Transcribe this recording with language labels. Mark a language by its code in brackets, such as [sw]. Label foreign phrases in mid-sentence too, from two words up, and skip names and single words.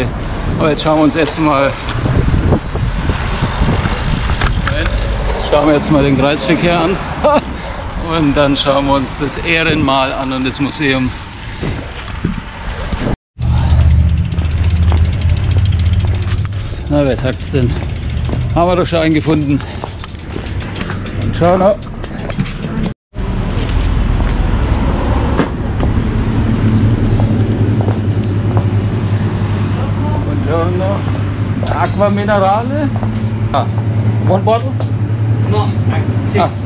[de] Aber jetzt schauen wir uns erstmal den Kreisverkehr an und dann schauen wir uns das Ehrenmal an und das Museum. Na, wer sagt's denn? Haben wir doch schon einen gefunden. Und schauen wir. [it] Buongiorno. Acqua minerale? [en] Ah, one bottle? No, okay. Okay.